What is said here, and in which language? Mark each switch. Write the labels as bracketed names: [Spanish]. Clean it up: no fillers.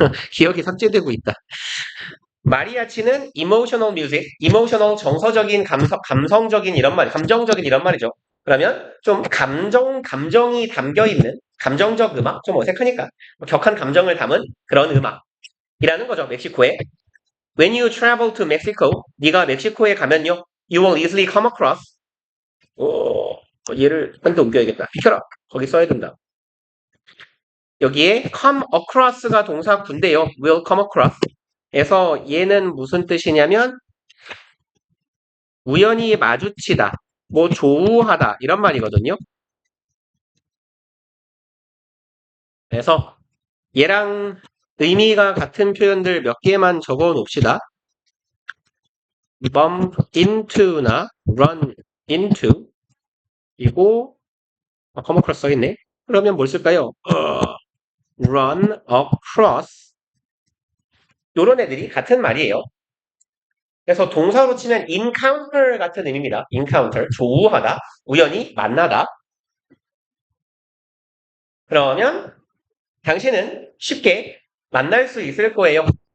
[Korean] 기억이 삭제되고 있다. 마리아치는 [English] emotional music, [Korean] emotional 정서적인 감성적인 이런 말, 감정적인 이런 말이죠. 그러면 좀 감정이 담겨 있는 감정적 음악, 좀 어색하니까 격한 감정을 담은 그런 음악이라는 거죠. 멕시코에. [English] When you travel to Mexico, [Korean] 네가 멕시코에 가면요, [English] you will easily come across. [Korean] 얘를 한 대 옮겨야겠다. 비켜라. 거기 써야 된다. 여기에 [English] come across [Korean] 가 동사 군데요. [English] will come across. [Korean] 그래서 얘는 무슨 뜻이냐면 우연히 마주치다, 뭐 조우하다 이런 말이거든요. 그래서 얘랑 의미가 같은 표현들 몇 개만 적어 놓읍시다. [English] bump into나 run into [Korean] 그리고 [English] come across [Korean] 써있네. 그러면 뭘 쓸까요? [English] run across [Korean] 요런 애들이 같은 말이에요. 그래서 동사로 치면 encounter 같은 의미입니다. encounter, 조우하다, 우연히 만나다. 그러면 당신은 쉽게 만날 수 있을 거예요.